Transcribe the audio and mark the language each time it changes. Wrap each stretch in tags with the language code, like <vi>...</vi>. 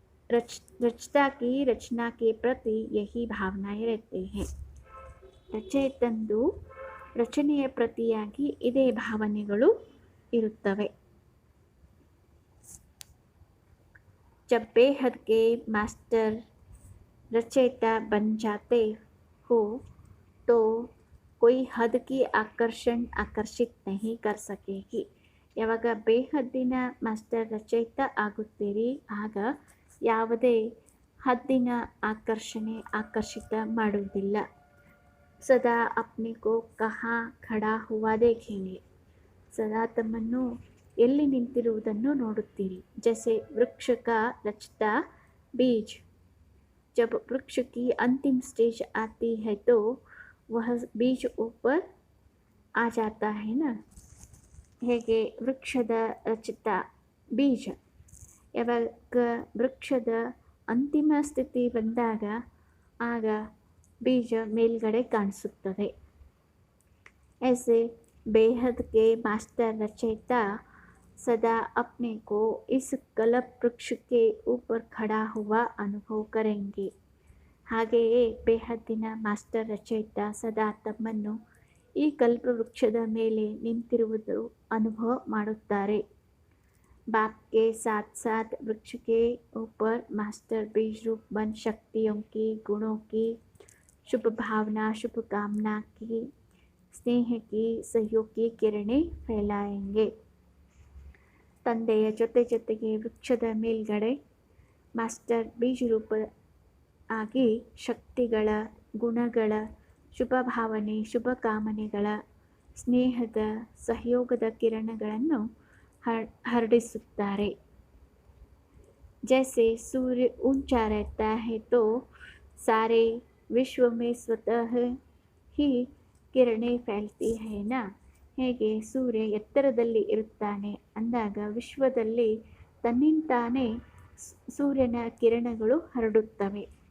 <hi>रचता की रचना के प्रति यही भावनाएं रहते हैं.</hi> <kn>ರಚಯಿತಂದು ರಚನೆಯ ಪ್ರತಿಯಾಗಿ ಇದೇ ಭಾವನೆಗಳು ಇರುತ್ತವೆ.</kn> <hi>जब बेहद के मास्टर रचयिता बन जाते हो तो कोई हद की आकर्षित नहीं कर सकेगी.</hi> <kn>ಯಾವಾಗ ಬೇಹದ್ದಿನ ಮಾಸ್ಟರ್ ರಚಯಿತ ಆಗುತ್ತೀರಿ ಆಗ ಯಾವುದೇ ಹದ್ದಿನ ಆಕರ್ಷಿತ ಮಾಡುವುದಿಲ್ಲ.</kn> <hi>ಸದಾ ಅಪ್ನೆ ಕೋ ಕಹಾ ಖಡಾ ಹುವಾ ದೇಖೇಂಗೆ.</hi> <kn>ಸದಾ ತಮ್ಮನ್ನು ಎಲ್ಲಿ ನಿಂತಿರುವುದನ್ನು ನೋಡುತ್ತೀರಿ.</kn> <hi>जैसे वृक्ष का रचता बीज, जब वृक्ष की अंतिम स्टेज आती है तो वह बीज ऊपर आ जाता है ना.</hi> <kn>ಹೇಗೆ ವೃಕ್ಷದ ರಚಿತ ಬೀಜ ಯಾವಾಗ ವೃಕ್ಷದ ಅಂತಿಮ ಸ್ಥಿತಿ ಬಂದಾಗ ಆಗ ಬೀಜ ಮೇಲ್ಗಡೆ ಕಾಣಿಸುತ್ತದೆ.</kn> <hi>ऐसे बेहद के मास्टर रचयिता सदा अपने को इस कल्प वृक्ष के ऊपर खड़ा हुआ अनुभव करेंगे.</hi> <kn>ಹಾಗೆಯೇ ಬೇಹದ್ದಿನ ಮಾಸ್ಟರ್ ರಚಯಿತ ಸದಾ ತಮ್ಮನ್ನು ಈ ಕಲ್ಪವೃಕ್ಷದ ಮೇಲೆ ನಿಂತಿರುವುದು ಅನುಭವ ಮಾಡುತ್ತಾರೆ.</kn> <hi>बाप के साथ साथ वृक्ष के ऊपर मास्टर बीज रूप बन शक्तियों की गुणों की शुभ भावना शुभ कामना की स्नेह की सहयोग की किरणें फैलाएंगे.</hi> <kn>ತಂದೆಯ ಜೊತೆಗೆ ವೃಕ್ಷದ ಮೇಲ್ಗಡೆ ಮಾಸ್ಟರ್ ಬೀಜ ರೂಪ ಆಗಿ ಶಕ್ತಿಗಳ ಗುಣಗಳ ಶುಭ ಭಾವನೆ ಶುಭ ಕಾಮನೆಗಳ ಸ್ನೇಹದ ಸಹಯೋಗದ ಕಿರಣಗಳನ್ನು ಹರಡಿಸುತ್ತಾರೆ.</kn> <hi>जैसे सूर्य ऊंचा रहता है तो सारे विश्व में स्वतः ही किरणें फैलती है ना.</hi> <kn>ಹೇಗೆ ಸೂರ್ಯ ಎತ್ತರದಲ್ಲಿ ಇರುತ್ತಾನೆ ಅಂದಾಗ ವಿಶ್ವದಲ್ಲಿ ತನ್ನಿಂತಾನೇ ಸೂರ್ಯನ ಕಿರಣಗಳು ಹರಡುತ್ತವೆ.</kn>